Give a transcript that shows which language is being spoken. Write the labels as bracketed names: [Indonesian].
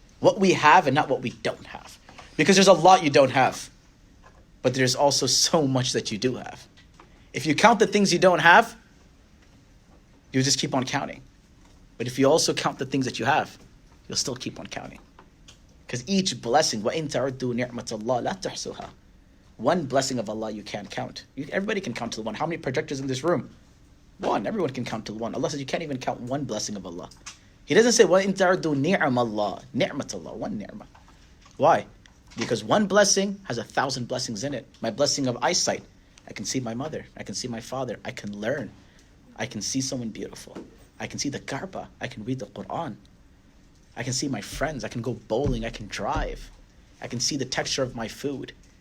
[English] What we have and not what we don't have. Because there's a lot you don't have. But there's also so much that you do have. If you count the things you don't have, you'll just keep on counting. But if you also count the things that you have, you'll still keep on counting. Because each blessing, [Arabic] وَإِن تَعُدُّوا نِعْمَةَ اللَّهِ لَا تُحْصُوهَا. [English] One blessing of Allah you can't count. Everybody can count to one. How many projectors in this room? One. Everyone can count to one. Allah says you can't even count one blessing of Allah. He doesn't say, [Arabic] وَإِن تَعُدُّوا نِعْمَ اللَّهِ. [English] نِعْمَةَ Allah. One ni'mah. Why? Because one blessing has 1,000 blessings in it. My blessing of eyesight. I can see my mother. I can see my father. I can learn. I can see someone beautiful. I can see the Kaaba. I can read the Quran. I can see my friends. I can go bowling. I can drive. I can see the texture of my food.